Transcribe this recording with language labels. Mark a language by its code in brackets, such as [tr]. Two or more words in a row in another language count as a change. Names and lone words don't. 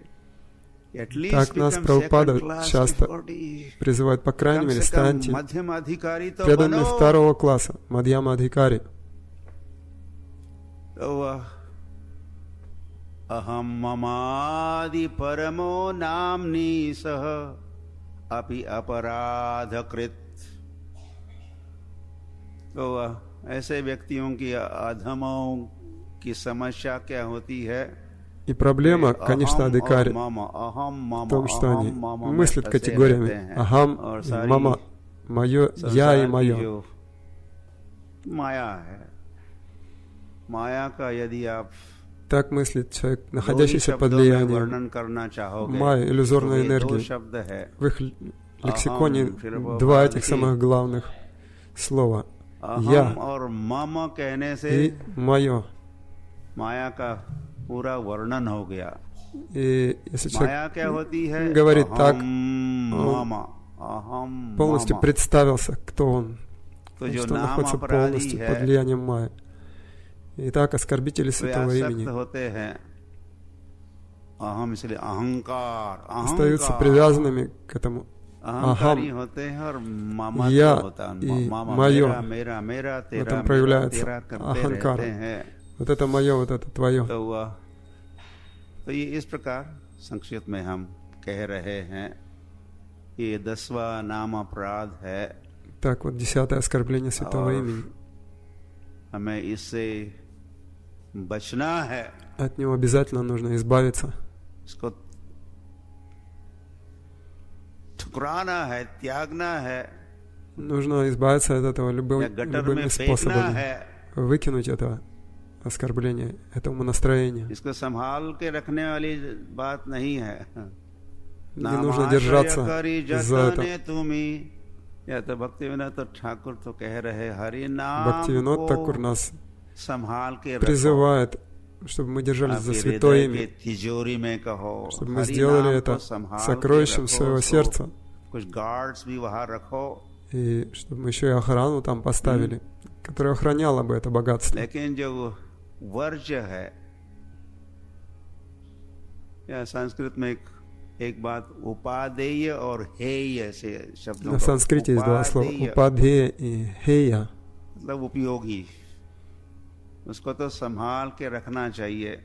[en] At least [ru] Так нас [en] become [ru] Прабхупада [en] second class [ru] часто [en] devotee. [ru] призывает, по крайней [hi] कम [ru] мере, [hi] से कम [ru] станьте [hi] मध्यम अधिकारी तो [ru] преданными [hi] बनो. [ru] второго класса, Мадьяма Адхикари. [sa] तो अहम ममादि परमो नाम्नि सह अपि अपराधकृत. [hi] तो ऐसे व्यक्तियों की अधमों की समस्या क्या होती है? [ru] И проблема, конечно, Адхикари в в том, что они мыслят категориями «Ахам» и «Мама», «Мое», «Я» и «Мое». [hi] माया है. माया का यदि आप [ru] Так мыслит человек, находящийся под влиянием [hi] वर्णन करना चाहोगे, [ru] майя, иллюзорной [hi] तो ये दो [ru] энергии. [hi] शब्द है. [ru] В их лексиконе два этих самых главных слова. я [hi] अहम और मम कहने से [ru] и мое. [hi] माया का पूरा वर्णन हो गया। [ru] И если человек [hi] माया क्या होती है? [ru] говорит так, [hi] अहम मम, अहम [ru] полностью [hi] मम। [ru] представился, кто он, [hi] तो जो [ru] что он [hi] नाम [ru] находится [hi] अपराधी [ru] полностью под [hi] है [ru] влиянием Майя. Итак, оскорбители [hi] वे [ru] святого [hi] आसक्त [ru] имени [hi] होते हैं अहम, इसलिए अहंकार, [ru] остаются [hi] अहंकार [ru] привязанными к этому [hi] अहंकारी [ru] ахам. [hi] होते हैं और ममत्व [ru] Я [hi] होता है। [ru] и [hi] मामा [ru] мое. [hi] मेरा मेरा मेरा [ru] В [hi] तेरा [ru] этом [hi] मेरा [ru] проявляется [hi] तेरा करते [ru] аханкара. [hi] रहते हैं। [ru] Вот это мое, вот это твое. [hi] तो ये इस प्रकार संक्षिप्त में हम कह रहे हैं, ये 10वां नाम अपराध है। [ru] Так, вот 10-е оскорбление святого [hi] और [ru] имени. [hi] हमें इससे बचना है, [ru] От него обязательно нужно избавиться. [hi] इसको ठुकराना है, त्यागना है, [ru] Нужно избавиться от этого [hi] या [ru] любыми [hi] गटर में फेंकना [ru] способами. [hi] है। [ru] Выкинуть это оскорбление, это умонастроение. [hi] इसको संभाल के रखने वाली बात नहीं है। [ru] Не нужно держаться за это. [hi] तुम्ही, या तो भक्तिविनोद ठाकुर तो कह रहे हरि नाम [ru] Бхактивинод [hi] को [ru] Такур нас [hi] संभाल के रखो। [ru] призывает, чтобы мы держались за [hi] आपके [ru] святое [hi] हृदय के [ru] имя, [hi] तिजोरी में कहो, [ru] чтобы мы [hi] हरि [ru] сделали [hi] नाम [ru] это [hi] को संभाल के [ru] сокровищем [hi] रखो, [ru] своего [hi] उसको [ru] сердца, [hi] कुछ गार्ड्स भी वहां रखो। [ru] и чтобы мы еще и охрану там поставили, которая охраняла бы это богатство. [hi] लेकिन जो वर्ज्य है, या संस्कृत में एक बात उपादेय और हेय से शब्दों [ru] На [hi] का [ru] санскрите есть два слова [hi] उपादेय [ru] «упадхея» и «хея». [hi] मतलब उपयोगी, उसको तो संभाल के रखना चाहिए।